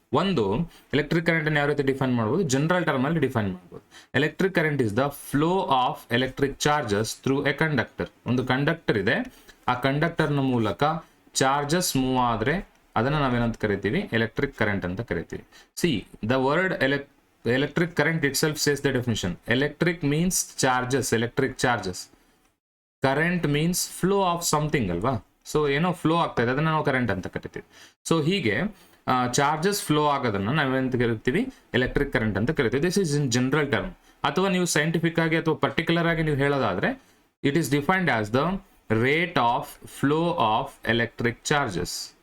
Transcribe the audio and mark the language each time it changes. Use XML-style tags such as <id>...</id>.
<kn>ಒಂದು, electric current ಅನ್ನು ಯಾವ ರೀತಿ ಡಿಫೈನ್ ಮಾಡ್ಬೋದು, ಜನರಲ್ ಟರ್ಮ್ ಅಲ್ಲಿ ಡಿಫೈನ್ ಮಾಡ್ಬೋದು.</kn> <en>Electric current is the flow of electric charges through a conductor.</en> <kn>ಒಂದು ಕಂಡಕ್ಟರ್ ಇದೆ, ಆ ಕಂಡಕ್ಟರ್ ನ ಮೂಲಕ ಚಾರ್ಜಸ್ ಮೂವ್ ಆದ್ರೆ ಅದನ್ನ ನಾವೇನಂತ ಕರಿತೀವಿ, ಎಲೆಕ್ಟ್ರಿಕ್ ಕರೆಂಟ್ ಅಂತ ಕರಿತೀವಿ.</kn> <en>See the word electric current itself says the definition. Electric means charges, electric charges. Current means flow of something ಅಲ್ವಾ.</en> <kn>ಸೊ ಏನೋ ಫ್ಲೋ ಆಗ್ತಾ ಇದೆ, ಅದನ್ನ ನಾವು ಕರೆಂಟ್ ಅಂತ ಕರಿತೀವಿ. ಸೊ ಹೀಗೆ ಚಾರ್ಜಸ್ ಫ್ಲೋ ಆಗೋದನ್ನ ನಾವೇಂತ ಕರಿತೀವಿ, ಎಲೆಕ್ಟ್ರಿಕ್ ಕರೆಂಟ್ ಅಂತ ಕರಿತೀವಿ.</kn> <en>This is in general term.</en> <kn>ಅಥವಾ ನೀವು ಸೈಂಟಿಫಿಕ್ ಆಗಿ ಅಥವಾ ಪರ್ಟಿಕ್ಯುಲರ್ ಆಗಿ ನೀವು ಹೇಳೋದಾದ್ರೆ,</kn> <en>It is defined as the rate of flow of electric charges.</en>